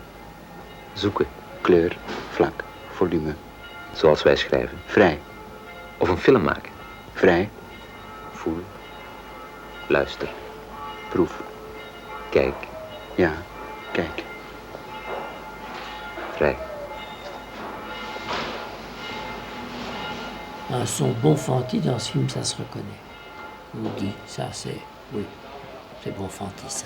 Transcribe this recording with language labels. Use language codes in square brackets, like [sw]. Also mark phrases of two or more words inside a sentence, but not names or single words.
[nl] Zoeken, kleur, vlak, volume. Zoals wij schrijven. Vrij. Of een film maken. Vrij. Voel. Luister. Proef. Kijk. Ja, kijk. Vrij. [fr] Un son Bonfanti dans ce film, ça se reconnaît. On dit, ça c'est, oui, c'est Bonfanti ça.